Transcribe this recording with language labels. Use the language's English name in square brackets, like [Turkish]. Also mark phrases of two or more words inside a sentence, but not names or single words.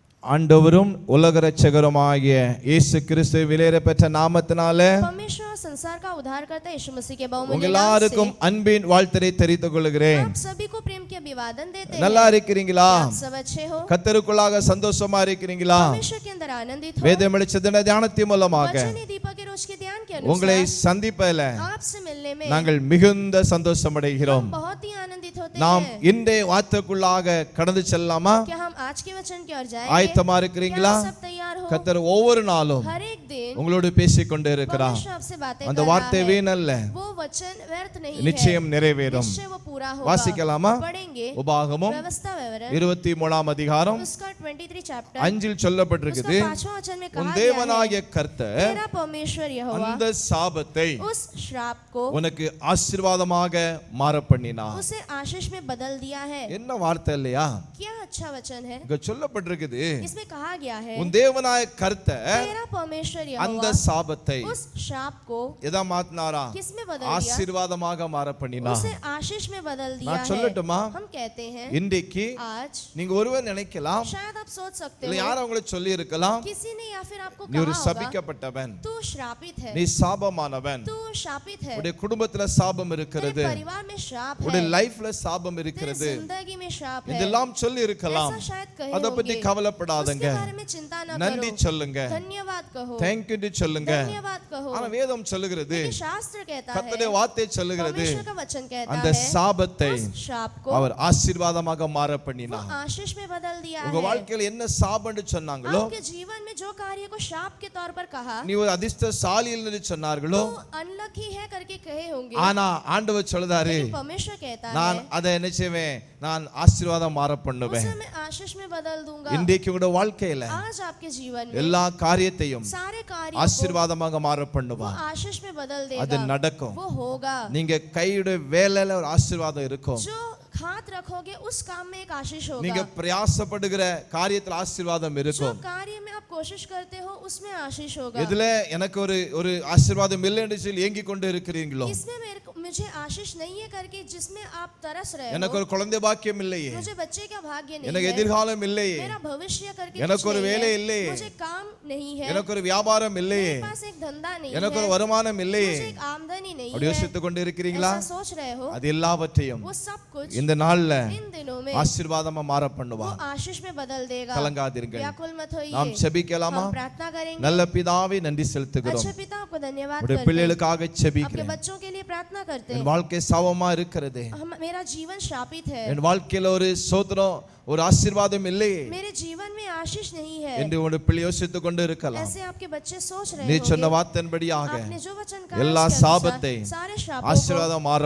[Tamil] ஆண்டவரும் உலக இரட்சகருமாகிய இயேசு கிறிஸ்து விலையேற பெற்ற நாமத்தினாலே [Hindi] परमेश्वर और संसार का उद्धार करता यीशु मसीह के बहुमूल्य [Tamil] உங்கள் [Hindi] नाम से [Tamil] எல்லாருக்கும் அன்பின் வாழ்த்தை தெரிவித்துக் கொள்கிறேன். [Hindi] आप सभी को प्रेम की अभिवादन देते हैं. [Tamil] நல்லா இருக்கிறீங்களா? [Hindi] आप सब अच्छे हो? [Tamil] கர்த்தருக்குள்ளாக சந்தோஷமா இருக்கிறீங்களா? [Hindi] परमेश्वर के अंदर आनंदित हो? [Tamil] வேத வெளிச்சத்தின் தியானத்தின் மூலமாக [Hindi] वचन दीपक के रोज के ध्यान के [Tamil] உங்களை [Hindi] अनुसार [Tamil] சந்திப்பதில் [Hindi] आपसे मिलने में [Tamil] நாங்கள் மிகுந்த சந்தோஷம் அடைகிறோம். [Hindi] हम बहुत ही आनंदित होते [Tamil] நாம் [Hindi] हैं. [Tamil] இன்றைய வார்த்தைக்குள்ளாக கடந்து செல்லலாமா? [Hindi] क्या हम आज के वचन की ओर जाएंगे? [Tamil] ஆயத்தமா இருக்கிறீங்களா? [Hindi] क्या सब तैयार हो? [Tamil] கர்த்தர் ஒவ்வொரு நாளும் [Hindi] हर एक दिन [Tamil] உங்களோடு பேசிக் கொண்டே இருக்கிறார். [Hindi] परमेश्वर आपसे बातें [Tamil] அந்த [Hindi] कर रहा [Tamil] வார்த்தை [Hindi] है. [Tamil] வீணல்ல, [Hindi] वो वचन व्यर्थ नहीं है. [Tamil] நிச்சயம் நிறைவேறும். [Hindi] निश्चय वो पूरा होगा. [Tamil] வாசிக்கலாமா? [Hindi] पढ़ेंगे. [Tamil] உபாகமம் [Hindi] व्यवस्था विवरण [Tamil] 23 அதிகாரம் [Hindi] उसका 23 चैप्टर [Tamil] 5 சொல்லப்பட்டிருக்குது. [Hindi] उसका 5वां वचन में [Tamil] உன் [Hindi] कहा गया है [Tamil] தேவனாகிய கர்த்தர் [Hindi] तेरा परमेश्वर यहोवा [Tamil] அந்த சாபத்தை [Hindi] उस श्राप को [Tamil] உனக்கு ஆசீர்வாதமாக மாற பண்ணினார். [Hindi] उसे आशीष में बदल दिया है. [Tamil] என்ன வார்த்தை இல்லையா? [Hindi] क्या अच्छा वचन है. [Tamil] இங்க சொல்லப்பட்டிருக்குது, [Hindi] इसमें कहा गया है [Tamil] உன் தேவனாகிய கர்த்தர் [Hindi] तेरा परमेश्वर [Tamil] அந்த [Hindi] यहोवा [Tamil] சாபத்தை [Hindi] उस श्राप को [Tamil] எதா மாத்தினாரா? [Hindi] किसमें बदल दिया? [Tamil] ஆசீர்வாதமாக மாற பண்ணினார். [Hindi] उसे आशीष में बदल दिया [Tamil] நான் [Hindi] है. [Tamil] சொல்லட்டுமா? [Hindi] हम कहते हैं [Tamil] இன்றைக்கு [Hindi] आज [Tamil] நீங்க ஒருவர் நினைக்கலாம், [Hindi] शायद आप सोच सकते [Tamil] இல்ல [Hindi] हो [Tamil] யாரும் உங்களுக்கு சொல்லி இருக்கலாம், [Hindi] किसी ने या फिर आपको [Tamil] நீ ஒரு [Hindi] कहा होगा [Tamil] சபிக்கப்பட்டவன், [Hindi] तू श्रापित है. [Tamil] நீ சாபமானவன், [Hindi] तू शापित है. [Tamil] உடைய குடும்பத்துல சாபம் [Hindi] तेरे [Tamil] இருக்கிறது, [Hindi] परिवार में श्राप है. [Tamil] உடைய லைஃப்ல சாபம் [Hindi] तेरे [Tamil] இருக்கிறது, [Hindi] जिंदगी में श्राप है. [Tamil] இதெல்லாம் சொல்லி இருக்கலாம். [Hindi] ऐसा शायद कहे [Tamil] அத பத்தி [Hindi] होंगे. [Tamil] கவலைப்படாதங்க, [Hindi] उसके बारे में चिंता न [Tamil] நன்றி [Hindi] करो. [Tamil] சொல்லுங்க, [Hindi] धन्यवाद कहो. [Tamil] தேங்க்யூ சொல்லுங்க. [Hindi] धन्यवाद कहो. [Tamil] ஆனா வேதம் சொல்லுகிறது, [Hindi] लेकिन शास्त्र कहता है, [Tamil] கர்த்தருடைய வார்த்தை சொல்லுகிறது, [Hindi] परमेश्वर का वचन कहता [Tamil] அந்த [Hindi] है [Tamil] சாபத்தை [Hindi] उस श्राप को [Tamil] அவர் ஆசீர்வாதமாக மாற [Hindi] वो [Tamil] பண்ணினார். [Hindi] आशीष में बदल दिया [Tamil] உங்க [Hindi] है. [Tamil] வாழ்க்கையில என்ன சாபம்னு சொன்னாங்களோ, [Hindi] आपके जीवन में जो कार्य को श्राप के तौर पर कहा [Tamil] நீ ஒரு அதிர்ஷ்டசாலி என்று சொன்னார்களோ, [Hindi] तो अनलकी है करके कहे होंगे. [Tamil] ஆனா ஆண்டவர் சொல்றாரு, [Hindi] लेकिन परमेश्वर कहता [Tamil] நான் [Hindi] है [Tamil] அதை என்ன செய்வேன், நான் ஆசீர்வாதம் மாற பண்ணுவேன். [Hindi] उसे मैं आशीष में बदल दूंगा. [Tamil] இன்றைக்கு உங்களோட வாழ்க்கையில [Hindi] आज आपके जीवन में [Tamil] எல்லா காரியத்தையும் [Hindi] सारे कार्य [Tamil] ஆசீர்வாதமாக மாற [Hindi] वो [Tamil] பண்ணுவார். [Hindi] आशीष में बदल [Tamil] அது [Hindi] देगा. [Tamil] நடக்கும். [Hindi] वो होगा. [Tamil] நீங்க கையுடைய வேலையில ஒரு ஆசீர்வாதம் இருக்கும். [Hindi] जो हाथ रखोगे उस काम में एक आशीष [Tamil] நீங்க [Hindi] होगा. [Tamil] பிரயாசப்படுகிற காரியத்துல ஆசீர்வாதம் [Hindi] जो [Tamil] இருக்கும். [Hindi] कार्य में आप कोशिश करते हो उसमें आशीष होगा. [Tamil] எதுல எனக்கு ஒரு ஆசீர்வாதம் இல்லை என்று சொல்லி ஏங்கிக் கொண்டு இருக்கிறீங்களோ, [Hindi] इसमें मुझे आशीष नहीं है करके जिसमें आप तरस रहे [Tamil] எனக்கு [Hindi] हो. [Tamil] ஒரு குழந்தை பாக்கியம் இல்லையே, [Hindi] मुझे बच्चे का भाग्य नहीं [Tamil] எனக்கு [Hindi] है. [Tamil] எதிர்காலம் இல்லையே, [Hindi] मेरा भविष्य करके [Tamil] எனக்கு [Hindi] कुछ [Tamil] ஒரு [Hindi] नहीं [Tamil] வேலை [Hindi] है. [Tamil] இல்லையே, [Hindi] मुझे काम नहीं है. [Tamil] எனக்கு ஒரு வியாபாரம் இல்லையே, [Hindi] मेरे पास एक धंधा नहीं [Tamil] எனக்கு [Hindi] है. [Tamil] ஒரு வருமானம் இல்லையே, [Hindi] मुझे एक आमदनी नहीं [Tamil] அப்படி [Hindi] है. [Tamil] யோசித்துக் கொண்டு இருக்கிறீங்களா? [Hindi] ऐसा सोच रहे हो. [Tamil] அது எல்லாவற்றையும் [Hindi] वो सब कुछ [Tamil] இந்த நாள்ல [Hindi] इन दिनों में [Tamil] ஆசீர்வாதமா மாற [Hindi] वो [Tamil] பண்ணுவார். [Hindi] आशीष में बदल देगा. [Tamil] கலங்காதீர்கள். [Hindi] व्याकुल मत [Tamil] நாம் [Hindi] होइए. [Tamil] செபிக்கலாமா? [Hindi] हम प्रार्थना करेंगे. [Tamil] நல்ல பிதாவே நன்றி செலுத்துகிறோம். [Hindi] अच्छे पिता आपको धन्यवाद [Tamil] உடைய [Hindi] करते हैं. [Tamil] பிள்ளைகளுக்காக [Hindi] आपके [Tamil] செபிக்கிறேன். [Hindi] बच्चों के लिए प्रार्थना करते [Tamil] என் [Hindi] हैं. [Tamil] வாழ்க்கை சாபமா இருக்கிறது, [Hindi] मेरा जीवन शापित है. [Tamil] என் வாழ்க்கையில ஒரு சோத்திரம் ஒரு ஆசீர்வாதம் இல்லையே [Hindi] मेरे जीवन में आशीष नहीं है. [Tamil] என்று உடைய பிள்ளை யோசித்துக் கொண்டு இருக்கலாம். [Hindi] ऐसे आपके बच्चे सोच रहे [Tamil] நீ சொன்ன [Hindi] होंगे. [Tamil] வார்த்தையின்படியாக [Hindi] आपने जो वचन कहा [Tamil] எல்லா [Hindi] उसके अनुसार [Tamil] சாபத்தை [Hindi] सारे श्रापों [Tamil] ஆசீர்வாதம் மாற